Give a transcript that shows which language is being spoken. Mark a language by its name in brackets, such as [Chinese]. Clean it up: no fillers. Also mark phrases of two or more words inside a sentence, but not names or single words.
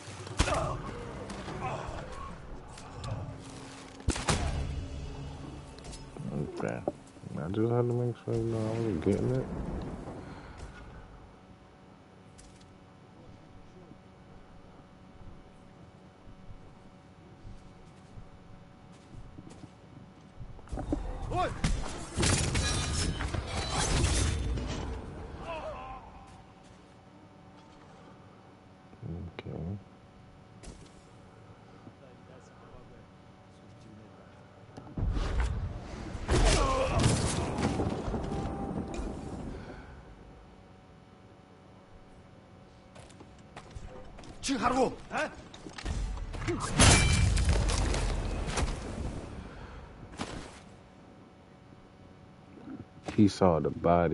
[English] Okay. I just had to make sure I was getting it. What? Okay. [Mongolian] Чи харгу? [English] He saw the body.